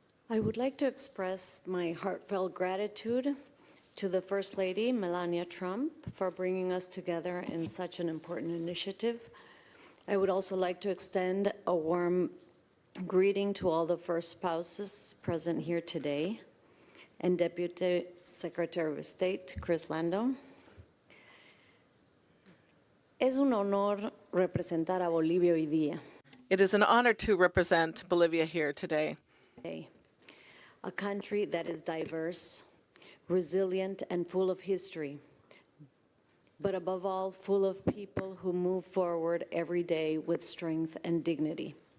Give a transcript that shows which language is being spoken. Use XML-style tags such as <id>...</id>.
<en>I would like to express my heartfelt gratitude to the First Lady, Melania Trump, for bringing us together in such an important initiative. I would also like to extend a warm greeting to all the first spouses present here today, and Deputy Secretary of State, Chris Landon.</en> <es>Es un honor representar a Bolivia hoy día.</es> <en>It is an honor to represent Bolivia here today. A country that is diverse, resilient, and full of history, but above all, full of people who move forward every day with strength and dignity.</en>